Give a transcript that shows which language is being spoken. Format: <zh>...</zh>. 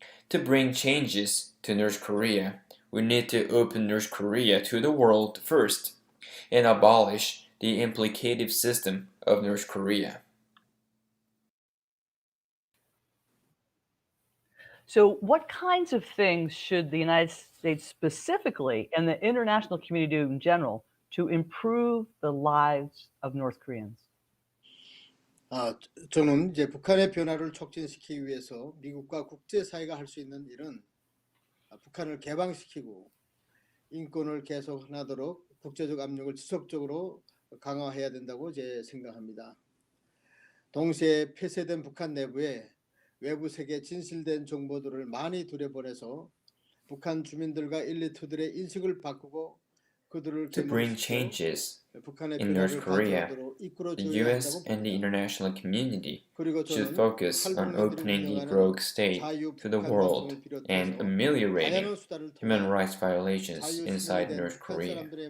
<en>To bring changes to North Korea, we need to open North Korea to the world first and abolish the implicative system of North Korea. So what kinds of things should the United States specifically and the international community do in general to improve the lives of North Koreans?</en> <ko>저는 이제 북한의 변화를 촉진시키기 위해서 미국과 국제사회가 할 수 있는 일은 북한을 개방시키고 인권을 개선하도록 국제적 압력을 지속적으로 강화해야 된다고 이제 생각합니다. 동시에 폐쇄된 북한 내부에 외부 세계 진실된 정보들을 많이 들여보내서 북한 주민들과 엘리트들의 인식을 바꾸고 그들을</ko> <en>To bring changes in North Korea, the U.S. and the international community should focus on opening the rogue state to the world and ameliorating human rights violations inside North Korea.</en>